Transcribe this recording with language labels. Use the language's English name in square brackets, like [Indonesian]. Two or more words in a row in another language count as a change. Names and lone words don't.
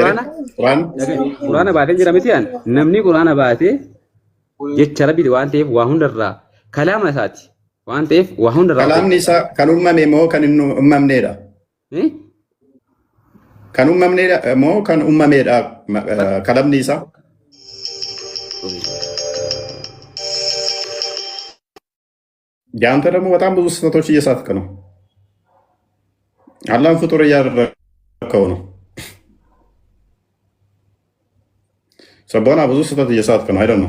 [Oromo] quraana baatan jira miti an namni quraana baatee jecha rabbiiti waan ta'eef waa hundarraa kalaama isaati waan ta'eef waa hundarraa kalaamni isaa kan uumame moo kan hin uumamneedha kan uumamneedha moo kan uumameedha kalamni isaa [Amharic] ያንተ ደግሞ በጣም ብዙ ስህተቶች እየሳትክ ነው። አላህን ፍጡር እያደረከው ነው። ሰቦና ብዙ ስህተት እየሳትክ ነው። አይደል ነው?